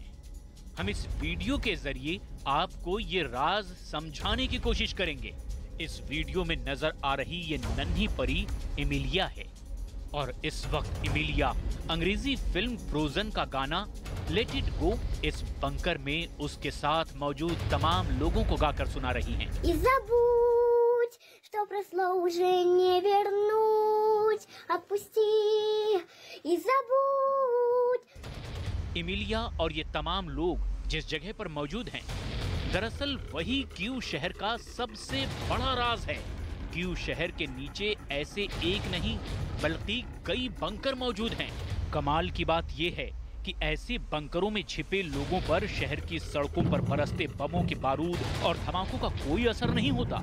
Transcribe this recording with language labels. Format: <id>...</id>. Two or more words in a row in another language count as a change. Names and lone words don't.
<hi>हम इस वीडियो के जरिए आपको ये राज समझाने की कोशिश करेंगे। इस वीडियो में नजर आ रही ये नन्ही परी एमिलिया है। और इस वक्त इमिलिया अंग्रेजी फिल्म फ्रोजन का गाना लेट इट गो इस बंकर में उसके साथ मौजूद तमाम लोगों को गाकर सुना रही हैं।</hi> <ru>И забудь, что прошло уже не вернуть, отпусти и забудь।</ru> <hi>इमिलिया और ये तमाम लोग जिस जगह पर मौजूद हैं, दरअसल वही क्यू शहर का सबसे बड़ा राज है। क्यू शहर के नीचे ऐसे एक नहीं बल्कि कई बंकर मौजूद हैं। कमाल की बात यह है कि ऐसे बंकरों में छिपे लोगों पर शहर की सड़कों पर बरसते बमों के बारूद और धमाकों का कोई असर नहीं होता।</hi>